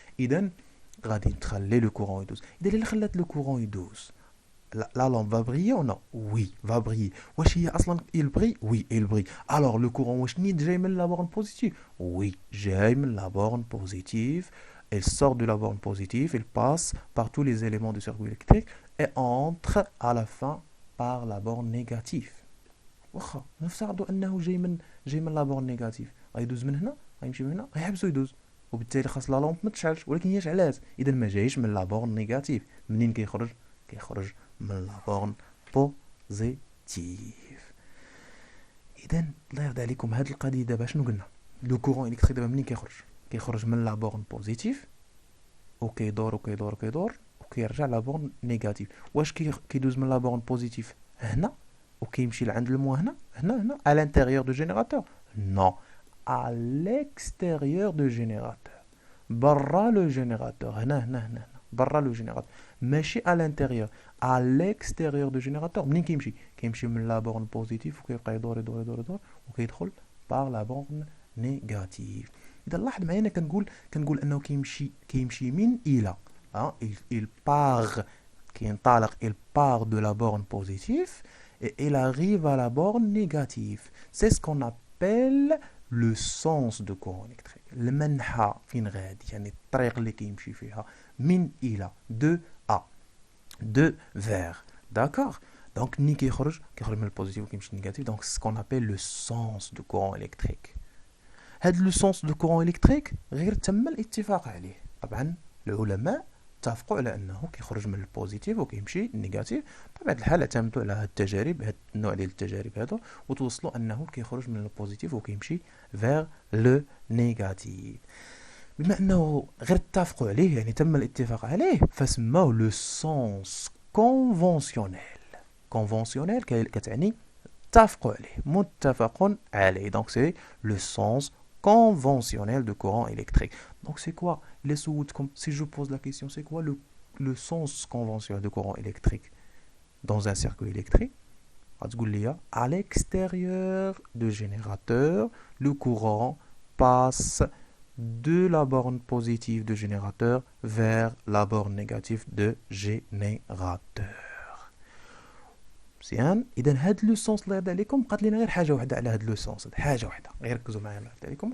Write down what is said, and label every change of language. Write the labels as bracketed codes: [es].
[ar] اذا غادي تخلي لو كورون يدوز. اذا اللي خلات لو كورون يدوز [fr] la lampe va briller ou non? Oui, va briller. [ar] واش هي اصلا [fr] il brille? Oui, il brille. Alors le courant [ar] واش نيت جاي من [fr] la borne positive? Oui, جاي من la borne positive. Elle sort de la borne positive, elle passe par tous les éléments du circuit électrique et entre à la fin par la borne négative. [ar] واخا نفترضوا انه جاي من لا بورن نيجاتيف. غيدوز من هنا غيمشي من هنا غيحبسو يدوز. وبالتالي خاص لا لامب ما تشعلش. ولكن هي شعلات. اذا ما جايش من لا بورن نيجاتيف. منين كيخرج؟ كيخرج من لا بورن بوزيتيف. اذا الله يرضي عليكم هاد القضيه دابا شنو قلنا؟ لو كورون الكتريك دابا منين كيخرج؟ كيخرج من لا بورن بوزيتيف وكيدور وكيدور وكيدور وكيرجع لا بورن نيجاتيف. واش كيدوز من لا بورن بوزيتيف هنا وكيمشي لعند الموا هنا [fr] à l'intérieur du générateur? Non, à l'extérieur du générateur. [ar] برا le générateur. هنا برا le générateur. ماشي [fr] à l'intérieur, à l'extérieur du générateur. [ar] منين كيمشي من لا بورن بوزيتيف وكيبقى يدور يدور يدور يدور وكيدخل par la borne négative. اذا لاحظ معايا انا كنقول انه كيمشي من الى. [fr] il part [ar] كينطلق [fr] il part de la borne positive et il arrive à la borne négative. C'est ce qu'on appelle le sens de courant électrique. [ar] المنحى فين غادي يعني الطريق اللي كيمشي فيها من إلى [fr] de à de vers. D'accord? [ar] Donc ni كيخرج من البوزيتيف وكيمشي négatif. [fr] Donc c'est ce qu'on appelle le sens de courant électrique. هذا le sens de courant électrique [ar] غير تم الاتفاق عليه. طبعا العلماء اتفقوا على انه كيخرج من البوزيتيف وكيمشي النيجاتيف. بطبيعه الحال اعتمدوا على هاد التجارب هاد النوع ديال التجارب هذا وتوصلوا انه كيخرج من البوزيتيف وكيمشي فير لو نيجاتيف. بما انه غير اتفقوا عليه يعني تم الاتفاق عليه فسموه لو سونس كونفونسيونيل. كونفونسيونيل كتعني اتفقوا عليه متفق عليه. [fr] دونك سي لو سونس conventionnel de courant électrique. Donc c'est quoi? Si je pose la question, c'est quoi le sens conventionnel de courant électrique dans un circuit électrique? À l'extérieur du générateur, le courant passe de la borne positive du générateur vers la borne négative de générateur. [ar] مزيان. اذا هاد لو سونس الله يرضي عليكم بقات لينا غير حاجه واحده على هاد لو سونس. حاجه واحده غير ركزوا معايا الله يرضي عليكم.